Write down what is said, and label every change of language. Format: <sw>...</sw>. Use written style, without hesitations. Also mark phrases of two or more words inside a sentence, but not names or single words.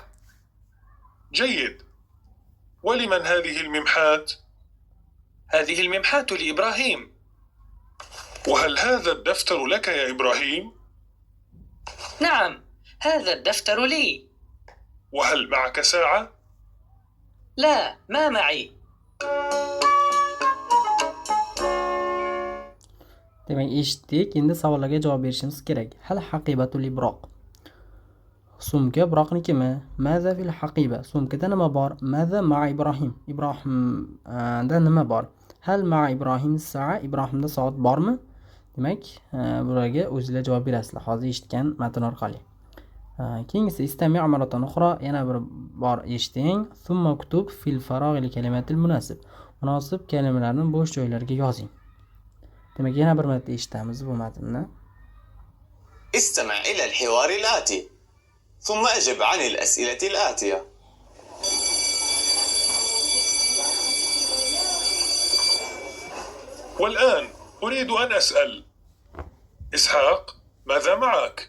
<ar>جيد. ولمن هذه الممحات؟ هذه الممحات لإبراهيم. وهل هذا الدفتر لك يا إبراهيم؟ نعم، هذا الدفتر لي. وهل معك ساعة؟ لا، ما معي.</ar> <uz>Demak, eshitdik. Endi savollarga javob berishimiz kerak.</uz> <ar>هل حقيبة إبراق.</ar> <uz>Sumka Ibroqnikimi?</uz> <ar>ماذا في الحقيبة.</ar> <uz>Sumkada nima bor?</uz> <ar>ماذا مع إبراهيم.</ar> <uz>Ibrohimda nima bor?</uz> <ar>هل مع إبراهيم ساعة.</ar> <uz>Ibrohimda soat bormi? Demak, bularga o'zingizlar javob berasizlar. Hozir eshitgan matn orqali. Keyingisi</uz> <ar>استمع مرة أخرى,</ar> <uz>yana bir bor eshiting.</uz> <ar>ثم اكتب في الفراغ الكلمة المناسبة.</ar> <uz>Munosib kalimalarni bo'sh joylarga yozing. Demak, yana bir marta eshitamiz bu matnni.</uz> <ar>استمع إلى الحوار الآتي ثم أجب عن الأسئلة الآتية. والآن أريد أن أسأل إسحاق، ماذا معك؟</ar>